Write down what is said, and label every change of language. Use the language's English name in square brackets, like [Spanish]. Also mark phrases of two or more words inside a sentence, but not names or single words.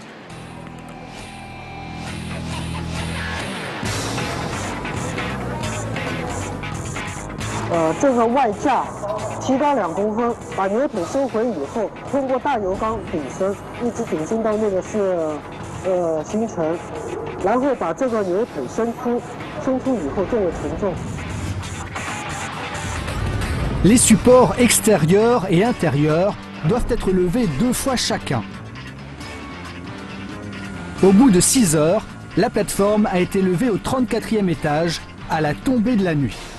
[Chinese] « 这个外架提高2公分，把牛腿收回以后，通过大油缸顶升，一直顶升到那个是形成，然后把这个牛腿伸出以后作为承重。 [French] Les supports extérieurs et intérieurs doivent être levés 2 fois chacun. Au bout de 6 heures, la plateforme a été levée au 34e étage à la tombée de la nuit.